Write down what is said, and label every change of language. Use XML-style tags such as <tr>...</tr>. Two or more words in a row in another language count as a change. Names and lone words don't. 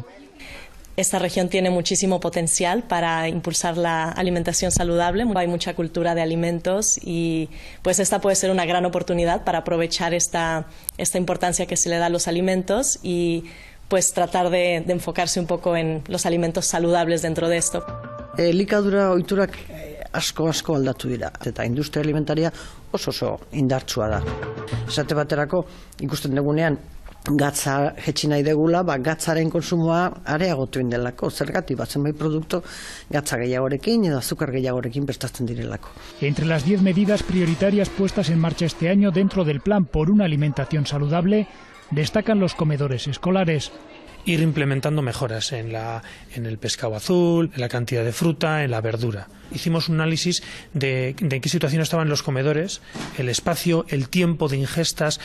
<es>Esta región tiene muchísimo potencial para impulsar la alimentación saludable. Hay mucha cultura de alimentos y pues esta puede ser una gran oportunidad para aprovechar esta importancia que se le da a los alimentos y pues tratar de enfocarse un poco en los alimentos saludables dentro de esto.</es> <eu>Elikadura ohiturak asko aldatu dira eta</eu> <es>industria alimentaria</es> <eu>oso indartsua da. Esate baterako ikusten dugunean gatza jetzi nahi degula, gatzaren kontsumoa areagotu indelako. Zergatik zenbait produktu gatza gehiagorekin edo azukar gehiagorekin prestatzen direlako.</eu> <es>Entre las 10 medidas prioritarias puestas en marcha este año dentro del Plan por una alimentación saludable, destacan los comedores escolares. Ir implementando mejoras en el pescado azul, en la cantidad de fruta, en la verdura. Hicimos un análisis de en qué situación estaban los comedores, el espacio, el tiempo de ingestas</es>